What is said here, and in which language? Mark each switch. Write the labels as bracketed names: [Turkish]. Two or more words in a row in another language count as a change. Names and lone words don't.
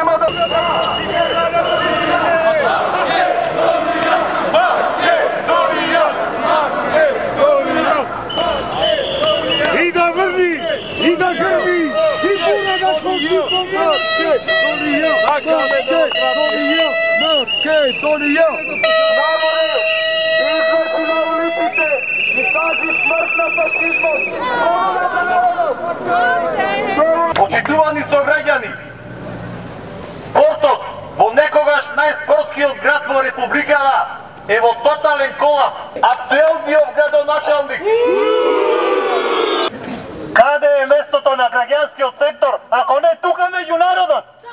[Macedonian] И да врви, и да грви, и пуна да конституција! Makedonija! Наборе, изврши на улиците и кажи смрт на фашизму! Почитувани сограѓани, спортот во некогаш најспортскиот град во Републикава е во тотален колапс. Актуелниот градоначалник. Каде е местото на граѓанскиот сектор, ако не тука меѓу народот?